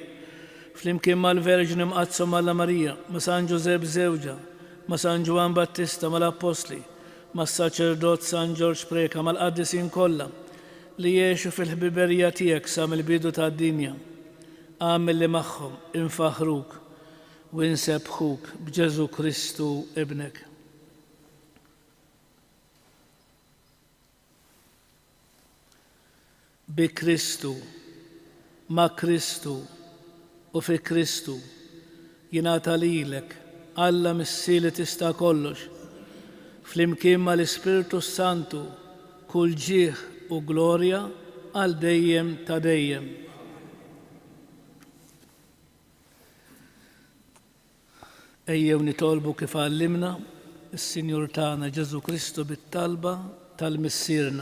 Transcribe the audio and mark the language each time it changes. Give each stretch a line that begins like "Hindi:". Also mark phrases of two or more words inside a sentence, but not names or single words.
Maltese: Flimkien mal-Verġni mqazzom Alla Marija, ma' San Ġusepp żewġa, ma' San Ġwan Battista mal-Apostli, mas-Saċerdot San Ġorġ Preka mal-qaddisin kollha li jgħixu fil-ħbiberija tiegħek sa mill-bidu tad-dinja. Għamel li magħhom infaħruk u insebħuk b'Ġesu Kristu ibnek. Bi Kristu ma' Kristu u fi Kristu jingħata lilek Alla missi li tista' kollox flimkien mal-Ispiritu Santu kull ġieħ u glorja għal dejjem ta' dejjem. Ejjew nitolbu kif għallimna is-Sinjur tagħna Ġesu Kristu bit-talba tal-Missierna.